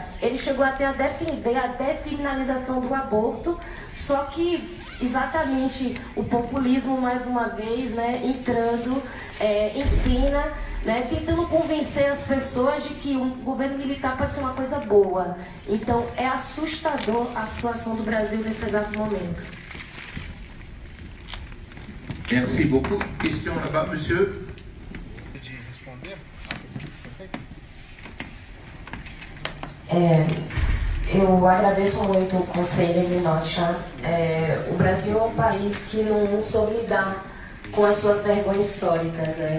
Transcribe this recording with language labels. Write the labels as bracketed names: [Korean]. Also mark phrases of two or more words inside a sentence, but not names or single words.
[Portuguese] Ele chegou até a defender a descriminalização do aborto, só que exatamente o populismo, mais uma vez, né, entrando, ensina, né, tentando convencer as pessoas de que um governo militar pode ser uma coisa boa. Então, é assustador a situação do Brasil nesse exato momento. [French] Merci beaucoup. Question là-bas, monsieur. [Portuguese] Eu agradeço muito o Conselho Minocha. O Brasil é um país que não soube lidar com as suas vergonhas históricas, né?